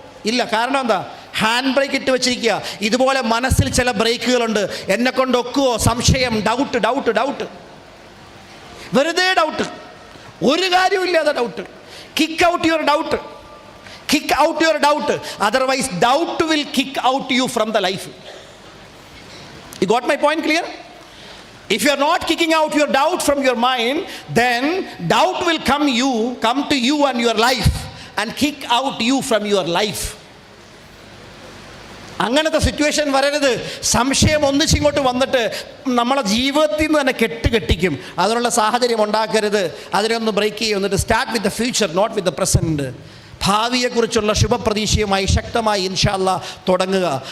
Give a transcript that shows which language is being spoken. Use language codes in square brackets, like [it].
[ml] ഇല്ല. കാരണം എന്താ? ഹാൻഡ് ബ്രേക്ക് ഇട്ട് വെച്ചിരിക്കുക. ഇതുപോലെ മനസ്സിൽ ചില ബ്രേക്കുകളുണ്ട്. എന്നെ കൊണ്ട് ഒക്കുവോ? സംശയം, ഡൗട്ട് ഡൗട്ട് ഡൗട്ട്, വെറുതെ ഡൗട്ട്, ഒരു കാര്യമില്ലാതെ doubt. [en] Kick out your doubt. Kick out your doubt. Otherwise doubt will kick out you from the life. You got my point clear? If you are not kicking out your doubt from your mind, then doubt will come to you and your life and kick out you from your life. [ml] അങ്ങനത്തെ situation വരരുത്. സംശയം ഒന്നിച്ചിങ്ങോട്ട് വന്നിട്ട് നമ്മളെ ജീവിതത്തിൽ നിന്ന് തന്നെ കെട്ടിക്കും. അതിനുള്ള സാഹചര്യം ഉണ്ടാക്കരുത്. അതിനൊന്ന് ബ്രേക്ക് ചെയ്യും. എന്നിട്ട് [en] Start with the future, not with the present. [ml] ഭാവിയെക്കുറിച്ചുള്ള ശുഭപ്രതീക്ഷയുമായി ശക്തമായി [ar] ഇൻഷാ അല്ലാഹ് [ml] തുടങ്ങുക.